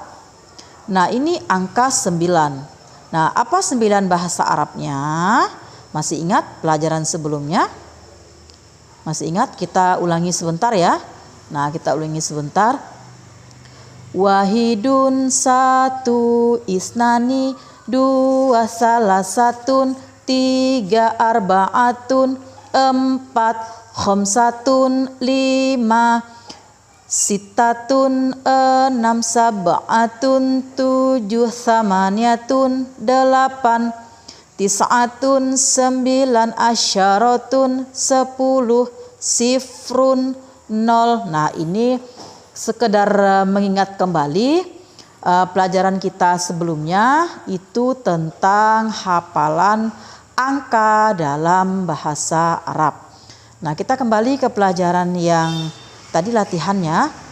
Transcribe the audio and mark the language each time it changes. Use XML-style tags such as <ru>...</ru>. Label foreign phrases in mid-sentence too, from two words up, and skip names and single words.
<id>Nah, ini angka 9. Nah, apa 9 bahasa Arabnya? Masih ingat pelajaran sebelumnya? Masih ingat? Kita ulangi sebentar ya. Nah, kita ulangi sebentar. Wahidun satu isnani dua salasatun tiga arbaatun empat khamsatun lima sitatun enam sab'atun tujuh samaniatun delapan tis'atun sembilan asyaratun 10 sifrun 0. Nah, ini sekedar mengingat kembali pelajaran kita sebelumnya itu tentang hafalan angka dalam bahasa Arab. Nah, kita kembali ke pelajaran yang tadi latihannya.</id>